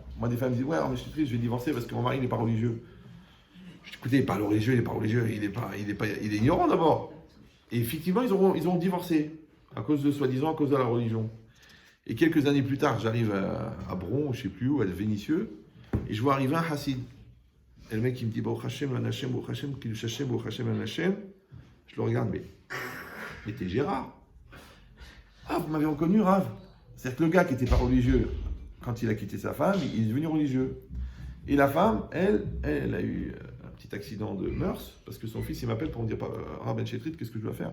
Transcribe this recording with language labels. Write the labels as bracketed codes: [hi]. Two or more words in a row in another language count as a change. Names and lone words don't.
[fr] Moi, des femmes me disent, ouais, mais je suis triste, je vais divorcer parce que mon mari, il n'est pas religieux. Je dis, écoutez, il n'est pas religieux, il n'est pas religieux, il est ignorant d'abord. Et effectivement, ils auront divorcé, à cause de, soi-disant, à cause de la religion. Et quelques années plus tard, j'arrive à Bron, je ne sais plus où, à Vénissieux, et je vois arriver un Hassid. Et le mec, il me dit, [he] ברוך השם, אן השם, ברוך השם, קידוש השם, ברוך השם, אן השם. [fr] Je le regarde, mais t'es Gérard. Ah, vous m'avez reconnu, Rav. C'est-à-dire que le gars qui n'était pas religieux, quand il a quitté sa femme, il est devenu religieux. Et la femme, elle a eu un petit accident de mœurs, parce que son fils, il m'appelle pour me dire, Rav Ben Chetrit, qu'est-ce que je dois faire?